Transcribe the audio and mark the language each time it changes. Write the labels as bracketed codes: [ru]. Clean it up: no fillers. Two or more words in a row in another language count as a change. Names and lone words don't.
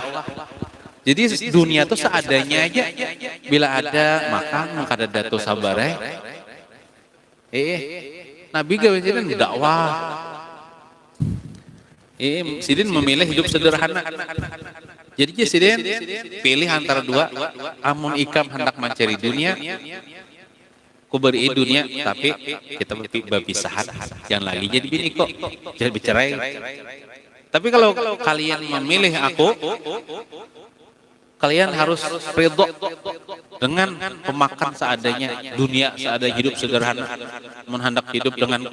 [bjn] Jadi dunia itu seadanya aja. Bila ada makan, kada ada tuh sabar Nabi gawe jadi dakwah. Sidin memilih hidup sederhana. Jadi Sidin pilih antara dua. Amun ikam hendak mencari dunia, [id] ku beri dunia, tapi kita berpisah. Jangan lagi jadi bini kok, jangan bercerai. Tapi kalau kalian memilih aku, kalian harus ridho dengan pemakan seadanya, dunia seadanya, hidup sederhana, menghendak hidup denganku.